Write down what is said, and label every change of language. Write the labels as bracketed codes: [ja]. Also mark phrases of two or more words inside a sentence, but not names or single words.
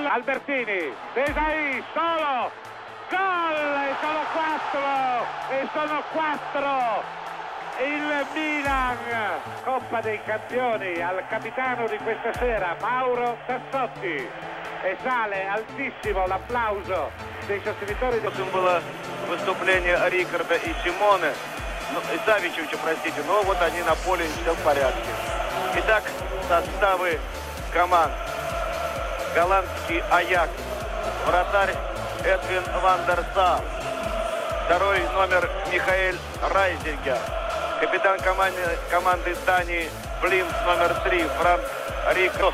[it] Albertini, Desai, solo, gol, e sono quattro. Il Milan, Coppa dei Campioni, al capitano di questa sera, Mauro Tassotti, e sale altissimo l'applauso dei sostenitori. [ru] Было выступление Рикарда и Симона, и Савичевича, простите, но вот они на поле, все в порядке. Итак, составы команд. Голландский Ajax, вратарь Эдвин ван дер Сар, второй номер Михаэль Райзингер, капитан команды Дании Блимс номер 3 Франк Рикард.